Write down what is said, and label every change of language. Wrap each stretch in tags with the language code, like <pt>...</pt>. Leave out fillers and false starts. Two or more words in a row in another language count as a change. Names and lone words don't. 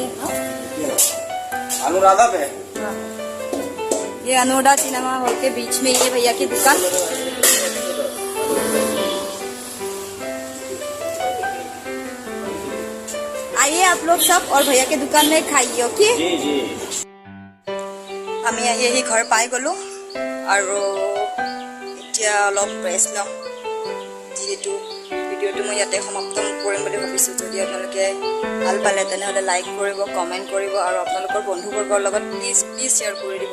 <hi>अनुराधा पे। हाँ। ये अनुराधा सिनेमा हॉल के बीच में ये भैया की दुकान। आइए आप लोग सब और भैया के दुकान में खाइए। ओके जी जी।</hi> <as>আমি আহি ঘৰ পাই গ'লোঁ আৰু এতিয়া অলপ ৰেষ্ট লওঁ। যিহেতু ভিডিঅ'টো মই ইয়াতে সমাপ্ত কৰিম বুলি ভাবিছোঁ। যদি আপোনালোকে ভাল পালে তেনেহ'লে লাইক কৰিব, কমেণ্ট কৰিব আৰু আপোনালোকৰ বন্ধুবৰ্গৰ লগত প্লিজ শ্বেয়াৰ কৰি দিব।</as>